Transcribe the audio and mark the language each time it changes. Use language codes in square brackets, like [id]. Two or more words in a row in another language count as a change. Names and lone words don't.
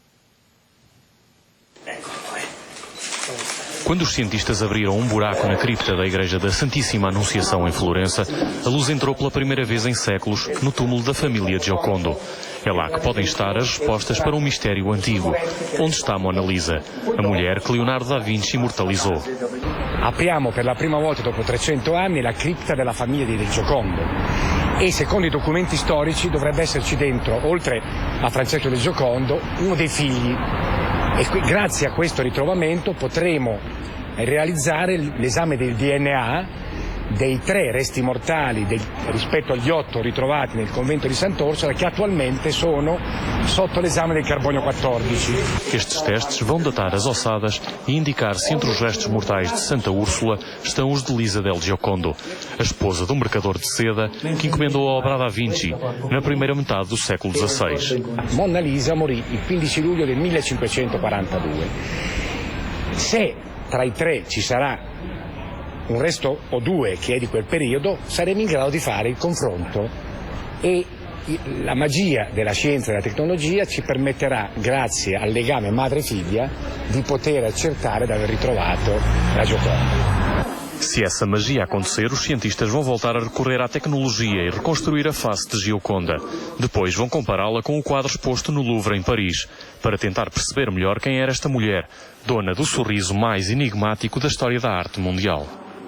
[pt] Quando os cientistas abriram um buraco na cripta da Igreja da Santíssima Anunciação em Florença, a luz entrou pela primeira vez em séculos no túmulo da família Giocondo. É lá que podem estar as respostas para um mistério antigo. Onde está Mona Lisa, a mulher que Leonardo da Vinci imortalizou? [it] Apriamo per la prima volta dopo 300 anni la cripta della famiglia di Giocondo e secondo i documenti storici dovrebbe esserci dentro, oltre a Francesco del Giocondo, uno dei figli. E grazie a questo ritrovamento potremo realizzare l'esame del DNA dei 3 resti mortali rispetto agli 8 ritrovati nel convento di Sant'Orsola, che attualmente sono sotto l'esame del carbonio 14. [pt] Estes testes vão datar as ossadas e indicar se entre os restos mortais de Santa Úrsula estão os de Lisa del Giocondo, a esposa do mercador de seda que encomendou a obra da Vinci na primeira metade do século XVI. [it] Mona Lisa morì il 15 luglio del 1542. Se tra i 3 ci sarà un resto o 2 che è di quel periodo, saremo in grado di fare il confronto e la magia della scienza e della tecnologia ci permetterà, grazie al legame madre-figlia, di poter accertare di aver ritrovato la Gioconda. [pt] Se essa magia acontecer, os cientistas vão voltar a recorrer à tecnologia e reconstruir a face de Gioconda. Depois vão compará-la com o quadro exposto no Louvre, em Paris, para tentar perceber melhor quem era esta mulher, dona do sorriso mais enigmático da história da arte mundial.